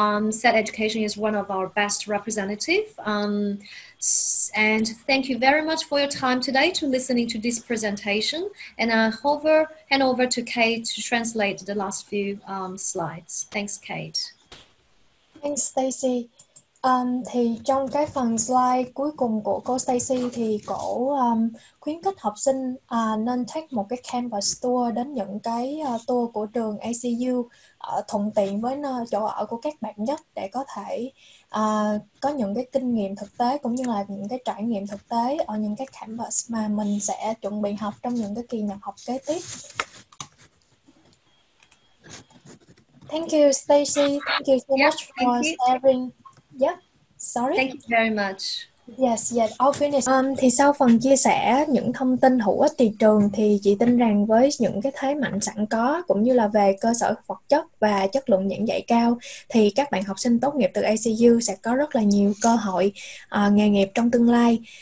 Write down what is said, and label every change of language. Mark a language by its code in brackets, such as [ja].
[en] SET Education is one of our best representatives. And thank you very much for your time today to listening to this presentation. And I hand over to Kate to translate the last few slides. Thanks, Kate. Thanks, Stacy. [vi] Thì trong cái phần slide cuối cùng của cô Stacy thì cổ khuyến khích học sinh nên take một cái campus tour đến những cái tour của trường ACU thuận tiện với chỗ ở của các bạn nhất, để có thể có những cái kinh nghiệm thực tế cũng như là những cái trải nghiệm thực tế ở những cái campus mà mình sẽ chuẩn bị học trong những cái kỳ nhập học kế tiếp. [en] Thank you, Stacy. Thank you so much for sharing. Yeah, sorry. Thank you very much. Yes, I'll finish. [vi] Thì sau phần chia sẻ những thông tin hữu ích từ trường thì chị tin rằng với những cái thế mạnh sẵn có cũng như là về cơ sở vật chất và chất lượng giảng dạy cao thì các bạn học sinh tốt nghiệp từ ACU sẽ có rất là nhiều cơ hội nghề nghiệp trong tương lai.